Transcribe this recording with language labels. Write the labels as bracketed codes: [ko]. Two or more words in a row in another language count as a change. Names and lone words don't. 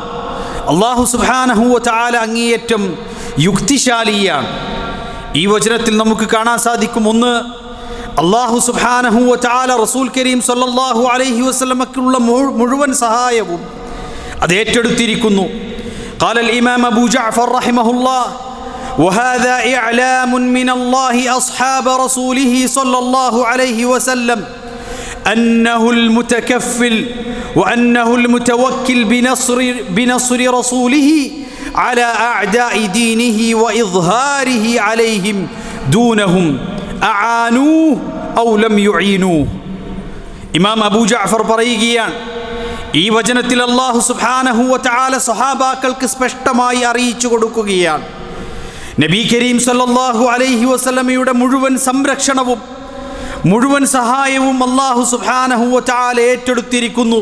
[ar] الله سبحانه وتعالى [ml] അങ്ങേയറ്റം യുക്തിശാലിയാണ്. ഈ വചനത്തിൽ നമുക്ക് കാണാൻ സാധിക്കും, ഒന്ന്, [ar] الله سبحانه وتعالى رسول كريم صلى الله عليه وسلم [ml] മുഴുവൻ സഹായവും അത് ഏറ്റെടുത്തിരിക്കുന്നു. [ar] قال الإمام أبو جعفر رحمه الله: وهذا إعلام من الله أصحاب رسوله صلى الله عليه وسلم أنه المتكفل وأنه المتوكل بنصر رسوله على أعداء دينه وإظهاره عليهم دونهم أعانوه أو لم يعينوه. [ml] ഇമാം അബൂ ജഅഫർ പറയുകയാണ്, ഈ വചനത്തിൽ [ar] الله سبحانه وتعالى [ml] സ്വഹാബാക്കൾക്ക് സ്പഷ്ടമായി അറിയിച്ചു കൊടുക്കുകയാണ്, [ar] نبي كريم صلى الله عليه وسلم [ml] മുഴുവൻ സംരക്ഷണവും മുഴുവൻ സഹായവും [ar] الله سبحانه وتعالى [ml] ഏറ്റെടുത്തിരിക്കുന്നു.